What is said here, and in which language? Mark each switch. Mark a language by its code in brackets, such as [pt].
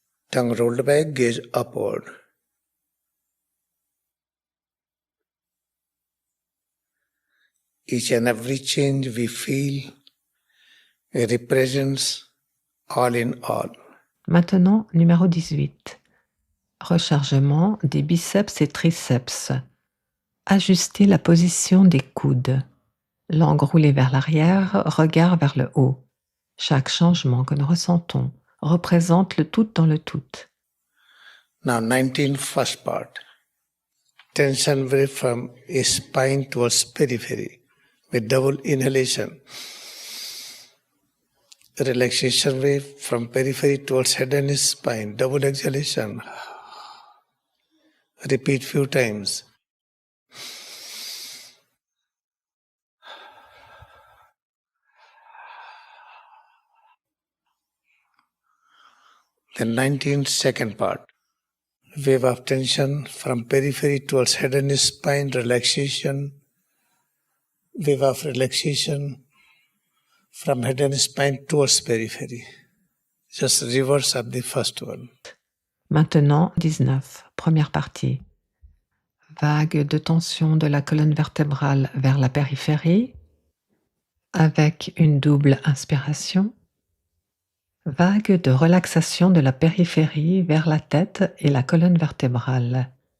[en] Tongue rolled back, gaze upward. Each and every change we feel represents all in all. [fr] Maintenant, numéro 18. Rechargement des biceps et triceps. Ajustez la position des coudes. Langue roulée vers l'arrière, regard vers le haut. Chaque changement que nous ressentons représente le tout dans le tout. [en] Now 19, first part. Tension away from spine towards periphery with double inhalation. Relaxation wave from periphery towards head and spine, double exhalation. Repeat few times. The 19th second part. wave of tension from periphery towards head and spine, relaxation, wave of relaxation from head and spine towards periphery. Just reverse of the first one. [fr] Maintenant, 19, première partie. Vague de tension de la colonne vertébrale vers la périphérie, avec une double inspiration. Vague de relaxation de la périphérie vers la tête et la colonne vertébrale.